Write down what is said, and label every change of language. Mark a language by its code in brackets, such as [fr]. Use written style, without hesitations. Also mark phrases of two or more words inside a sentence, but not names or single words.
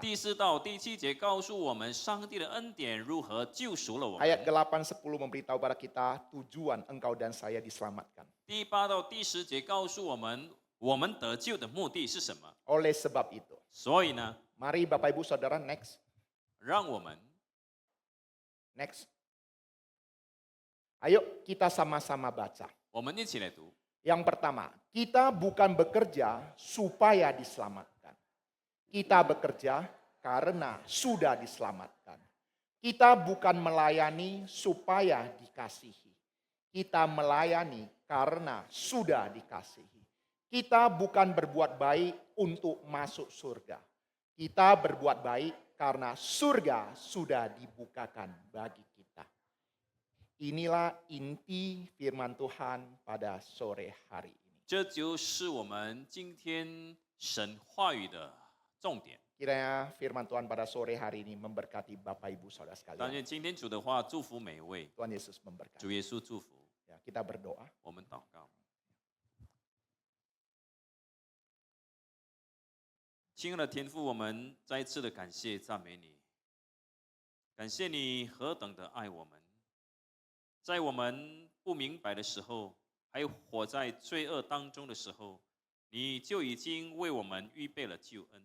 [zh] 第4到第7节告诉我们，上帝的恩典如何救赎了我们。 [id] Ayat ke-8, 10 memberitahu kepada kita tujuan engkau dan saya diselamatkan. [zh] 第8到第10节告诉我们，我们得救的目的是什么？ [id] Oleh sebab itu, [zh] 所以呢， [id] mari Bapak Ibu Saudara next. [zh] 让我们 [id] Next. Ayo kita sama-sama baca. [zh] 我们一起来读。 [id] Yang pertama, kita bukan bekerja supaya diselamatkan. Kita bekerja karena sudah diselamatkan. Kita bukan melayani supaya dikasihi. Kita melayani karena sudah dikasihi. Kita bukan berbuat baik untuk masuk surga. Kita berbuat baik karena surga sudah dibukakan bagi kita. Inilah inti firman Tuhan pada sore hari ini. [zh] 这就是我们今天神话语的重点。 [id] Kiranya firman Tuhan pada sore hari ini memberkati Bapak Ibu Saudara [zh] 但 [id] sekalian. [zh] 愿今天主的话祝福每一位， [id] Tuhan Yesus memberkati. [zh] 主耶稣祝福。 [id] Ya, kita berdoa. [zh] 我们祷告。亲爱的天父，我们再一次的感谢赞美你，感谢你何等的爱我们，在我们不明白的时候，还活在罪恶当中的时候，你就已经为我们预备了救恩。